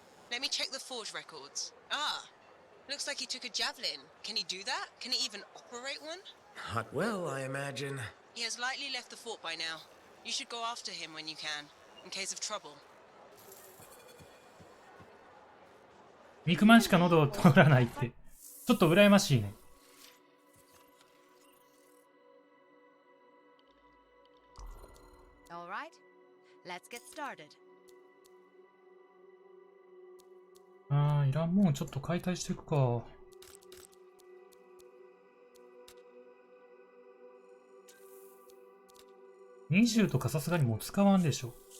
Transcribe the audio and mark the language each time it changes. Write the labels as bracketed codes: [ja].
[en] Let me check the forge records. Ah, looks like he took a javelin. Can he do that? Can he even operate one? Not well, I imagine. He has likely left the fort by now. You should go after him when you can, in case of trouble. [ja] 肉まんしか喉を通らないって、ちょっと羨ましいね。 [en] All right, let's get started. [ja] ああ、いらんもんちょっと解体していくか。 20とかさすがにもう使わんでしょ。